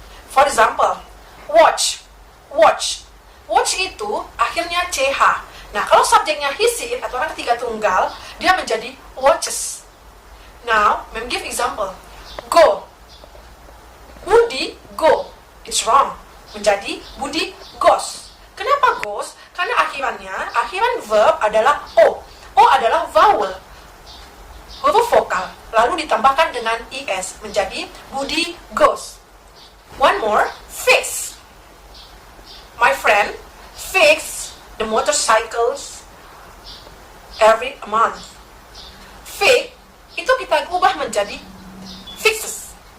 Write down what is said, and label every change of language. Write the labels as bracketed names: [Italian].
[English] For example, watch, watch. [Indonesian] Watch itu akhirnya ch. Nah, kalau subjeknya he, she, it, atau orang ketiga tunggal, dia menjadi watches. [English] Now, mem give example. Go. Budi, go. It's wrong. [Indonesian] Menjadi Budi goes. Kenapa goes? Karena akhiran verb adalah o. O adalah vowel, huruf vokal, lalu ditambahkan dengan es, menjadi Budi goes. [English] One more, fix. My friend fix the motorcycles every month. [Indonesian] Fix itu kita ubah menjadi fixes.